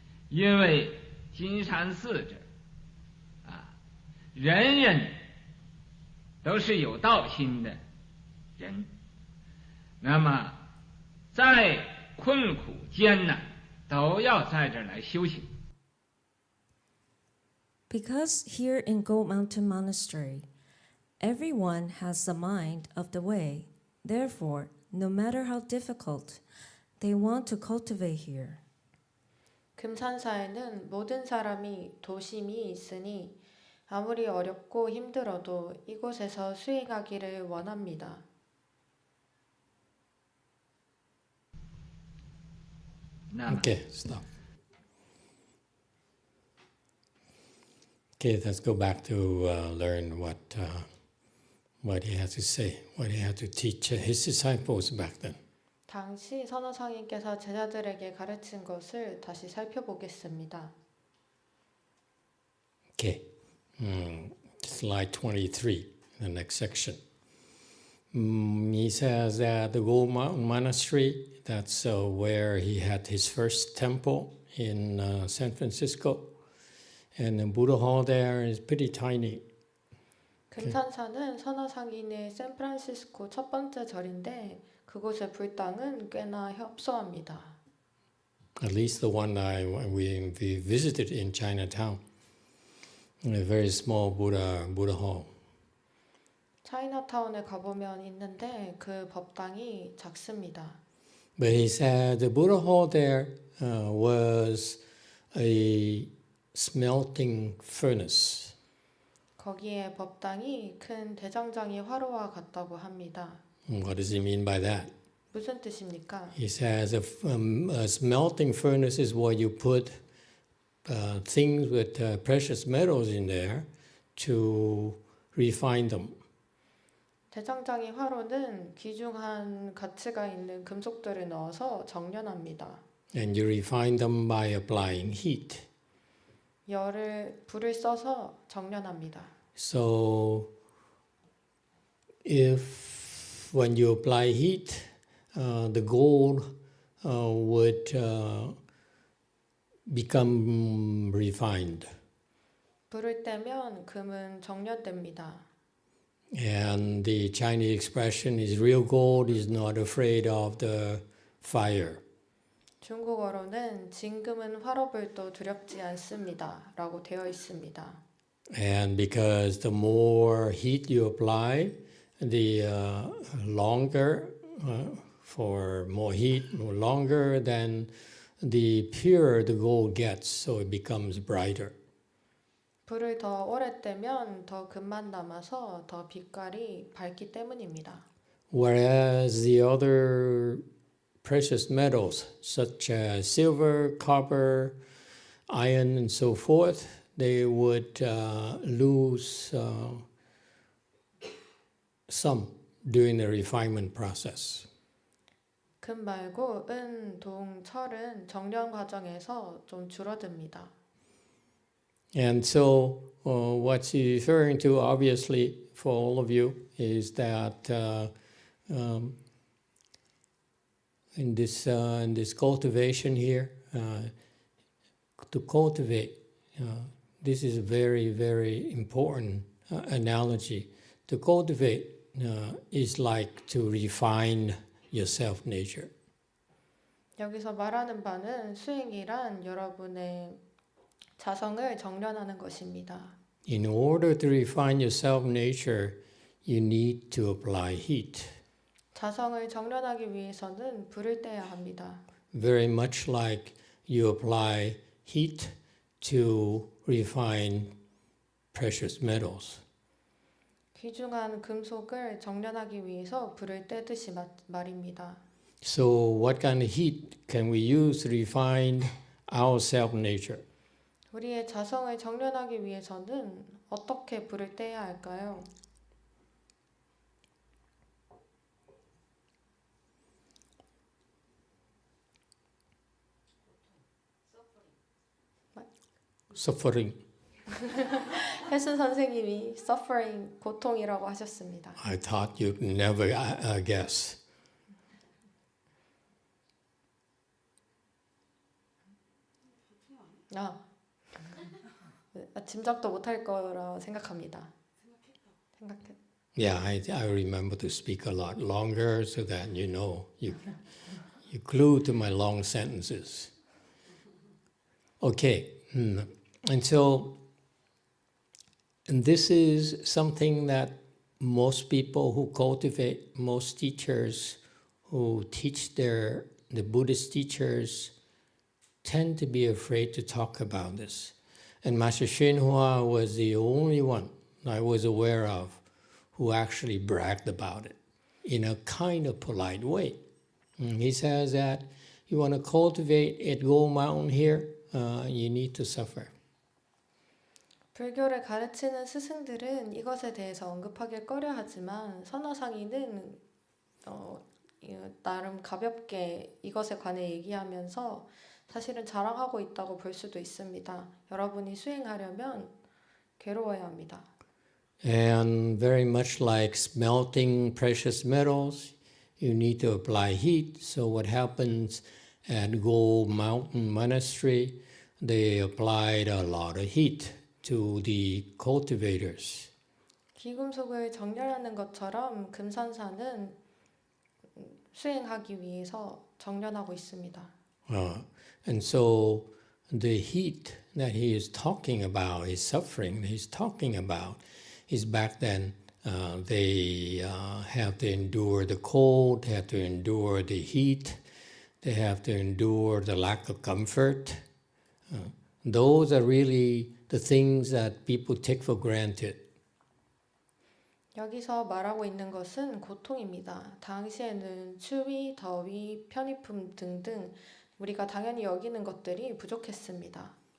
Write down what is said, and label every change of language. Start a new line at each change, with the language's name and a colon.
Chinese: 因为金山寺这，啊，人人都是有道心的人，那么再困苦艰难，都要在这儿来修行。
English: Because here in Gold Mountain Monastery, everyone has the mind of the way. Therefore, no matter how difficult, they want to cultivate here.
Korean: 금산사에는 모든 사람이 도심이 있으니 아무리 어렵고 힘들어도 이곳에서 수행하기를 원합니다.
English: Okay, stop. Okay, let's go back to learn what he had to say, what he had to teach his disciples back then.
Korean: 당시 선어상인께서 제자들에게 가르친 것을 다시 살펴보겠습니다.
English: Okay, slide 23, the next section. He says that the Gold Mountain Monastery, that's where he had his first temple in San Francisco. And the Buddha Hall there is pretty tiny.
Korean: 금산사는 선어상인의 샌프란시스코 첫 번째 절인데 그곳의 불당은 꽤나 협소합니다.
English: At least the one we visited in Chinatown. A very small Buddha Hall.
Korean: 차이나타운에 가보면 있는데 그 법당이 작습니다.
English: But he said the Buddha Hall there was a smelting furnace.
Korean: 거기에 법당이 큰 대장장이 화로와 같다고 합니다.
English: What does he mean by that?
Korean: 무슨 뜻입니까?
English: He says a smelting furnace is where you put things with precious metals in there to refine them.
Korean: 대장장이 화로는 귀중한 가치가 있는 금속들을 넣어서 정련합니다.
English: And you refine them by applying heat.
Korean: 불을 써서 정련합니다.
English: So if when you apply heat, the gold would become refined.
Korean: 불을 떼면 금은 정련됩니다.
English: And the Chinese expression is real gold is not afraid of the fire.
Korean: 중국어로는 진금은 화로불도 두렵지 않습니다. 라고 되어 있습니다.
English: And because the more heat you apply, the longer, for more heat, more longer, then the purer the gold gets, so it becomes brighter.
Korean: 불을 더 오래 떼면 더 금만 남아서 더 빛깔이 밝기 때문입니다.
English: Whereas the other precious metals, such as silver, copper, iron, and so forth, they would lose some during the refinement process.
Korean: 금 말고 은, 동, 철은 정련 과정에서 좀 줄어듭니다.
English: And so what he's referring to, obviously, for all of you, is that in this cultivation here, to cultivate, this is a very, very important analogy. To cultivate is like to refine your self-nature.
Korean: 여기서 말하는 바는 수행이란 여러분의 자성을 정련하는 것입니다.
English: In order to refine your self-nature, you need to apply heat.
Korean: 자성을 정련하기 위해서는 불을 떼야 합니다.
English: Very much like you apply heat to refine precious metals.
Korean: 귀중한 금속을 정련하기 위해서 불을 떼듯이 말입니다.
English: So what kind of heat can we use to refine our self-nature?
Korean: 우리의 자성을 정련하기 위해서는 어떻게 불을 떼야 할까요?
English: Suffering.
Korean: 혜순 선생님이 suffering, 고통이라고 하셨습니다.
English: I thought you'd never guess.
Korean: 짐작도 못할 거라 생각합니다.
English: Yeah, I remember to speak a lot longer so that you know, you glue to my long sentences. Okay, and so And this is something that most people who cultivate, most teachers who teach the Buddhist teachers tend to be afraid to talk about this. And Master Hsuan Hua was the only one I was aware of who actually bragged about it in a kind of polite way. He says that you want to cultivate at Gold Mountain here, you need to suffer.
Korean: 불교를 가르치는 스승들은 이것에 대해서 언급하길 꺼려하지만 선화상이는 나름 가볍게 이것에 관해 얘기하면서 사실은 자랑하고 있다고 볼 수도 있습니다. 여러분이 수행하려면 괴로워야 합니다.
English: And very much like smelting precious metals, you need to apply heat. So what happens at Gold Mountain Monastery, they applied a lot of heat to the cultivators.
Korean: 귀금속을 정렬하는 것처럼 금산사는 수행하기 위해서 정련하고 있습니다.
English: And so the heat that he is talking about, his suffering he's talking about, is back then they have to endure the cold, they have to endure the heat, they have to endure the lack of comfort. Those are really the things that people take for granted.
Korean: 여기서 말하고 있는 것은 고통입니다. 당시에는 추위, 더위, 편의품 등등 우리가 당연히 여기는 것들이 부족했습니다.